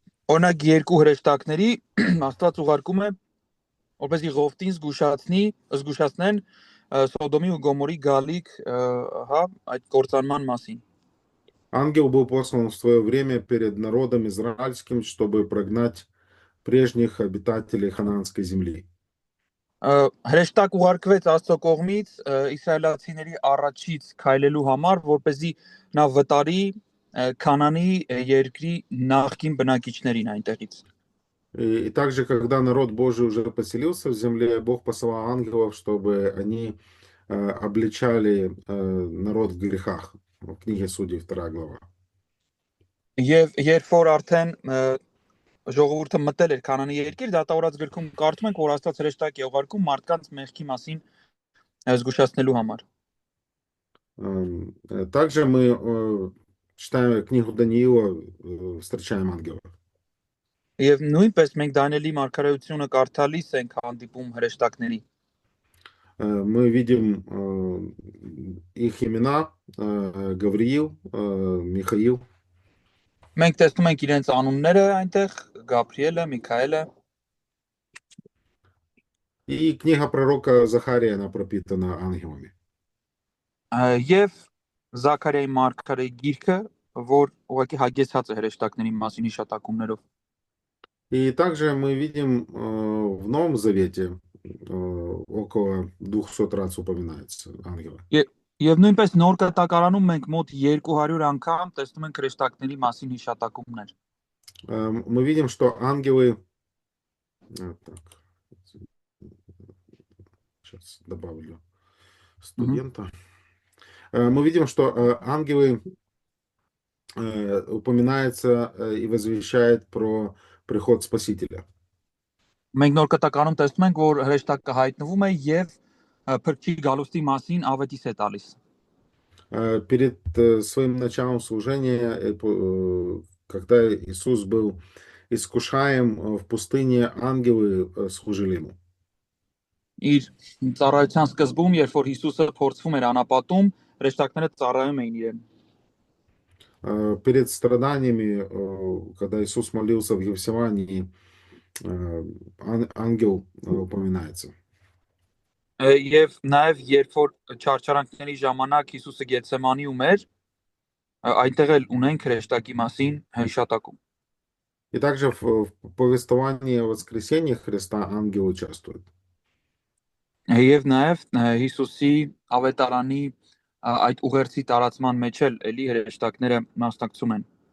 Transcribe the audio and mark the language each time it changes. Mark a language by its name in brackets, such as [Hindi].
[Armenian] Օրինակ երկու հրեշտակների Աստված ուղարկում է, որպեսզի Ղովտին զգուշացնեն Սոդոմի ու Գոմորի գալիք, հա, այդ կործանման մասին։ [Russian] Ангел был послан в свое время перед народом израильским, чтобы прогнать прежних обитателей ханаанской земли. [Armenian] Հրեշտակ ուղարկվեց Աստծո կողմից իսրայելացիների առաջից քայլելու համար, որպեսզի նա վտարի Քանանի երկրի նախկին բնակիչներին այնտեղից։ [Russian] И также, когда народ Божий уже поселился в земле, Бог посылал ангелов, чтобы они обличали народ в грехах. В книге Судей 2 глава. [Armenian] Եվ երբ որ արդեն ժողովուրդը մտել էր Քանանի երկիր, դատավորած գրքում կարդում ենք, որ Աստված հրեշտակ է ուղարկում մարդկանց մեղքի մասին զգուշացնելու համար։ [Russian] Также мы, читая книгу Даниила, встречаем ангелов. [Armenian] Եվ նույնպես մենք Դանիելի մարգարեությունը կարդալիս ենք հանդիպում հրեշտակների։ [Russian] Мы видим их имена: Гавриил, Михаил. [Armenian] Մենք տեսնում ենք իրենց անունները այնտեղ, Գաբրիելը, Միքայելը։ [Russian] И книга пророка Захария, она пропитана ангелами. [Armenian] Եվ Զաքարիայի մարգարեի գիրքը, որ ուղղակի հագեցած է հրեշտակների մասին հիշատակումներով։ [Russian] И также мы видим в Новом Завете около 200 раз упоминается ангелы. [Armenian] Եվ եւ նույնպես նոր կտակարանում մենք մոտ 200 անգամ տեսնում ենք հրեշտակների մասին հիշատակումներ։ [Russian] Мы видим, что ангелы... Так, сейчас добавлю Мгм. студента. Мы видим, что ангелы упоминается и возвещает про приход Спасителя. [Armenian] Մենք նոր կտակարանում տեսնում ենք, որ հրեշտակը հայտնվում է եւ փրկչի գալուստի մասին ավետիս է տալիս։ [Russian] Перед своим началом служения, когда Иисус был искушаем в пустыне, ангелы служили ему. [Armenian] Իր ծառայության սկզբում, երբ որ Հիսուսը փորձվում էր անապատում, հրեշտակները ծառայում էին իրեն։ [Russian] Перед страданиями, когда Иисус молился в Гефсимании, ангел упоминается. [Armenian] Եվ նաեւ երբ որ չարչարանքների ժամանակ Հիսուսը Գեթսեմանիում էր, այնտեղ էլ ունենք հրեշտակի մասին հիշատակում։ [Russian] И также в повествовании о воскресении Христа ангел участвует. [Armenian] Եվ նաեւ Հիսուսի ավետարանի այդ ուղերձի տարածման մեջ էլ էլի հրեշտակները մասնակցում են։